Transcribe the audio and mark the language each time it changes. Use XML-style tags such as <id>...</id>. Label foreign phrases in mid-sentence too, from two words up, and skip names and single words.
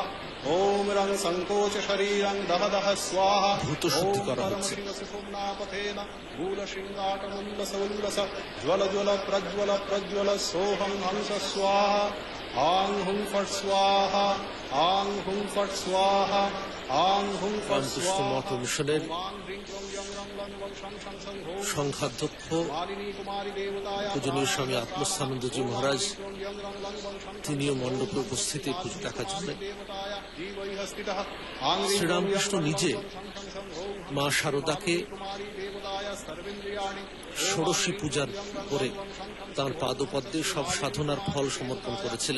<sa>ॐ रं सङ्कोच शरीरं दह दह स्वाहा। शिवसुषुम्नापथेन मूलशृङ्गाटमुल्लसोल्लस ज्वल ज्वल प्रज्वल प्रज्वल सोऽहं हंस स्वाहा। आं हुं फट् स्वाहा, आं हुं फट् स्वाहा, आं हुं फट् स्वाहा।</sa> <bn>মিশনের সংঘাধ্যক্ষ পূজনীয় স্বামী আত্মস্থানন্দজি মহারাজ, তিনিও মণ্ডপে উপস্থিতি পুজো দেখার জন্য। শ্রীরামকৃষ্ণ নিজে মা শারদাকে ষোড়শী পূজার করে তার পাদপদ্মে সব সাধনার ফল সমর্পণ করেছিলেন।</bn>